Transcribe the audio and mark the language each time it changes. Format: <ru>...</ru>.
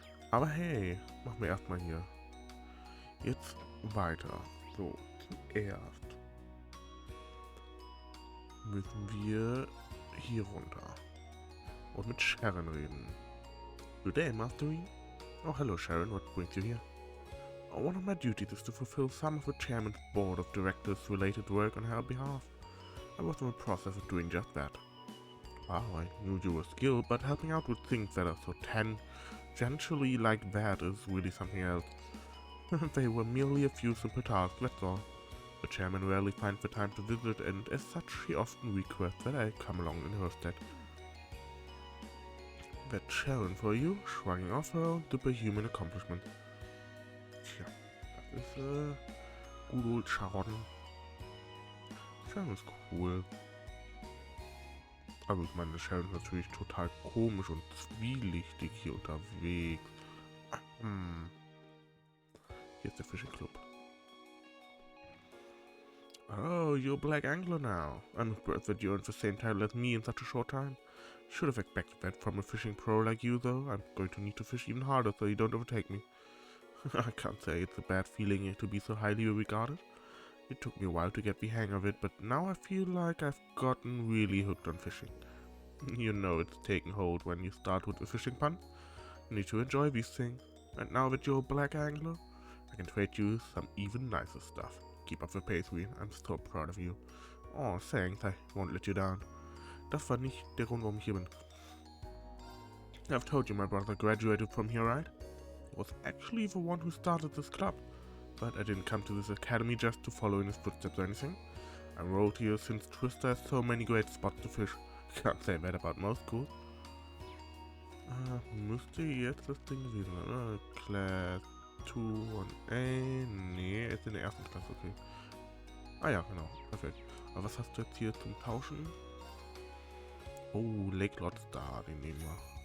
<de>Aber hey, machen wir erstmal hier. Jetzt weiter. So, zuerst müssen wir hier runter und mit Sharon reden.</de> <en>Good day, Mastery. Oh, hello, Sharon. What brings you here? One of my duties is to fulfill some of the Chairman's Board of Directors' related work on her behalf. I was in the process of doing just that. Wow, I knew you were skilled, but helping out with things that are so tangentially like that is really something else. They were merely a few simple tasks, that's all. The chairman rarely finds the time to visit, and as such, he often requests that I come along in her stead. That's Sharon for you, shrugging off her own superhuman accomplishment.</en> <de>Tja, das ist,</de> <en>good old Sharon.</en> <de>Sharon ist cool. Also ich meine, Sharon ist natürlich total komisch und zwielichtig hier unterwegs. Hier ist der Fishing Club.</de> <en>Oh, you're a black angler now. I'm impressed that you earned the same title as me in such a short time. Should have expected that from a fishing pro like you, though. I'm going to need to fish even harder so you don't overtake me. I can't say it's a bad feeling to be so highly regarded. It took me a while to get the hang of it, but now I feel like I've gotten really hooked on fishing. You know it's taking hold when you start with a fishing pun. You need to enjoy these things. And now that you're a black angler, I can trade you some even nicer stuff. Keep up the pace, Wien. I'm so proud of you. Oh, thanks. I won't let you down.</en> <de>Das war nicht der Grund, warum ich hier bin.</de> <en>I've told you my brother graduated from here, right? He was actually the one who started this club. But I didn't come to this academy just to follow in his footsteps or anything. I rode here since Twister has so many great spots to fish. Can't say that about most schools.</en> <de>Müsste jetzt das Ding gewesen sein, oder? Class 2 und nee, ist in der ersten Klasse, okay. Ah ja, genau, perfekt. Aber was hast du jetzt hier zum Tauschen? Oh, Lake Lord Star, den nehmen wir.</de>